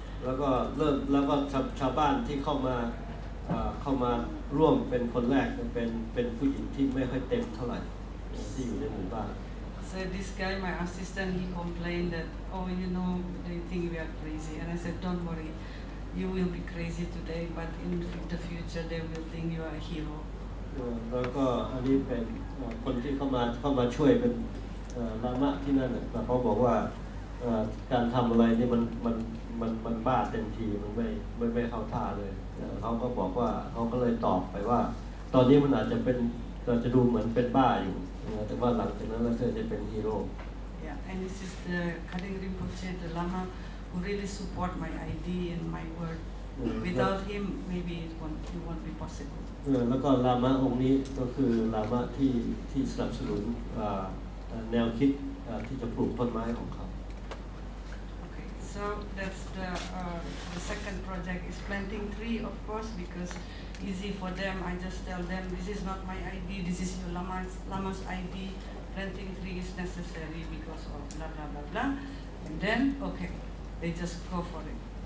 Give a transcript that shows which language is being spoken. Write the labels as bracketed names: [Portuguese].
[Thai] แล้วก็ชาวบ้านที่เข้ามาร่วมเป็นคนแรกเป็นผู้หญิงที่ไม่ค่อยเต็มเท่าไหร่ที่อยู่ในหมู่บ้าน [English] So this guy, my assistant, he complained that, they think we are crazy. And I said, don't worry, you will be crazy today, but in the future they will think you are a hero. [Thai] แล้วก็อันนี้เป็นคนที่เข้ามาช่วยเป็นลามะที่นั่นแต่เขาบอกว่าการทำอะไรนี่มันบ้าเต็มทีมันไม่เข้าท่าเลยเขาก็บอกว่าเขาก็เลยตอบไปว่าตอนนี้มันอาจจะดูเหมือนเป็นบ้าอยู่แต่ว่าหลังจากนั้นแล้วเธอจะเป็นฮีโร่ [English] Yeah, and this is the Kharing Rinpoche, the Lama, who really support my idea and my work. Without him, maybe it won't be possible. [Thai] แล้วก็ลามะองค์นี้ก็คือลามะที่สนับสนุนแนวคิดที่จะปลูกต้นไม้ของเขา [English] Okay, so that's the second project is planting tree, of course, because easy for them. I just tell them this is not my idea, this is your Lama's idea. Planting tree is necessary because of blah blah blah blah, and then okay, they just go for it.